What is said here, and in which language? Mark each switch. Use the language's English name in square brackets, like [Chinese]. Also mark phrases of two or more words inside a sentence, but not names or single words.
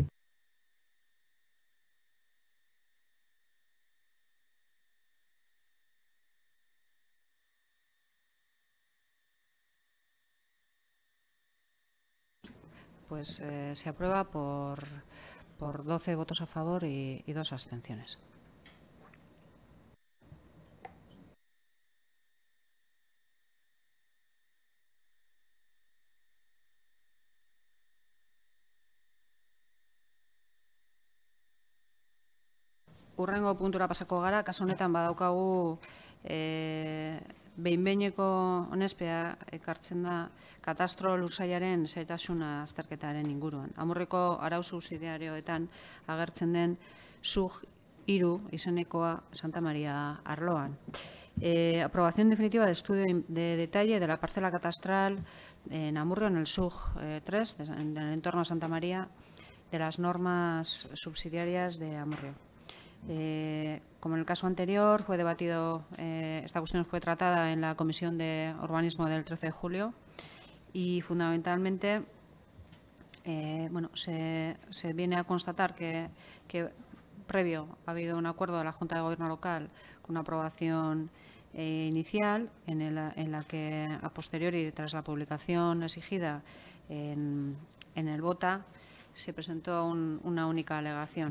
[Spanish] Pues se aprueba por 12 votos a favor y 2 abstenciones. [Basque] Urrengo puntura pasako gara, kasu honetan badaukagu behin-behineko onespea ekartzen da katastro lursailaren zailtasuna azterketaren inguruan. Amurreko arau subsidiarioetan agertzen den SUG 3 izenekoa Santa Maria arloan. [Spanish] Aprobación definitiva del estudio de detalle de la parcela catastral en Amurrio, en el SUG 3, en el entorno de Santa María, de las normas subsidiarias de Amurrio. Como en el caso anterior, fue debatido, esta cuestión fue tratada en la Comisión de Urbanismo del 13 de julio y fundamentalmente bueno, se viene a constatar que previo ha habido un acuerdo de la Junta de Gobierno local con una aprobación inicial en la que a posteriori, tras la publicación exigida en el BOTA, se presentó una única alegación.